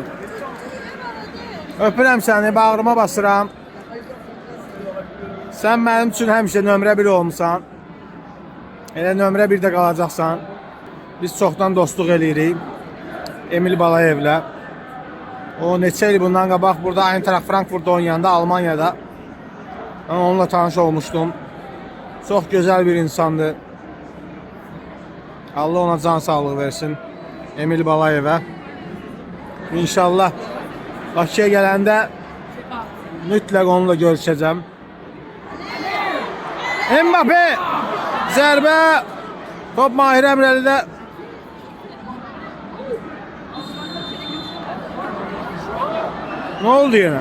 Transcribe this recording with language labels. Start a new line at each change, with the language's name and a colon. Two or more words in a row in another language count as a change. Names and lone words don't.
Azerbaijani: Öpürəm səni, bağrıma basıram. Sən mənim üçün həmişə nömrə 1 olmusan. Elə nömrə 1-də qalacaqsan. Biz çoxdan dostluq eləyirik Emil Balayevlə. O neçə il bundan qabaq burada Eintracht Frankfurt'da oynayanda Almanya'da
Turkish: ben onunla tanış olmuştum. Çok güzel bir insandı. Allah ona can sağlığı versin. Emil Balayev'e.
Azerbaijani: İnşallah Bakıya gələndə mütləq onunla görüşəcəm. Mbappe zərbə. Top Mahir Emrəli'də.
Turkish: Ne oldu yine?